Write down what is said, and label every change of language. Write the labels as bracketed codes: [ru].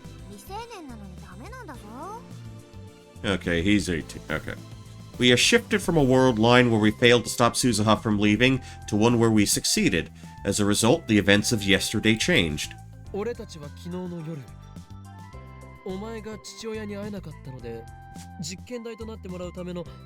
[ja] 未成年なのにダメなんだぞ。 [en] Okay, he's 18. Okay. We have shifted from a world line where we failed to stop Suzuha from leaving to one where we succeeded. As a result, the events of yesterday changed. [ja] 俺たちは昨日の夜、お前が父親に会えなかったので、実験台となってもらうための